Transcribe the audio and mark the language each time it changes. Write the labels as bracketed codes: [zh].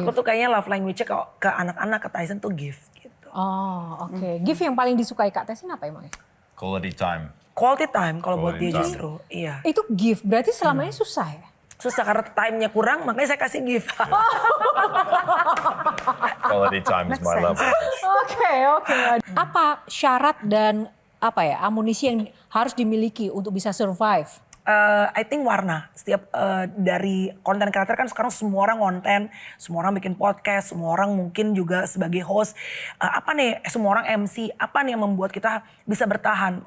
[id] Aku tuh kayaknya love language-nya kalau ke anak-anak, ke Tyson tuh gift gitu. Oh, oke. Gift yang paling disukai Kak Tyson apa emangnya? [en] Quality time. Quality time [id] kalau buat [en] Quality time. [id] justru. Iya. Itu gift, berarti selama ini susah ya? Susah karena time-nya kurang, makanya saya kasih gift. [en] Quality time is my love language. [id] Oke. Apa syarat dan apa ya amunisi yang harus dimiliki untuk bisa survive [en] I think [id] warna. Setiap dari konten kreator kan sekarang semua orang konten, semua orang bikin podcast, semua orang mungkin juga sebagai host. Apa nih, semua orang MC, apa nih yang membuat kita bisa bertahan?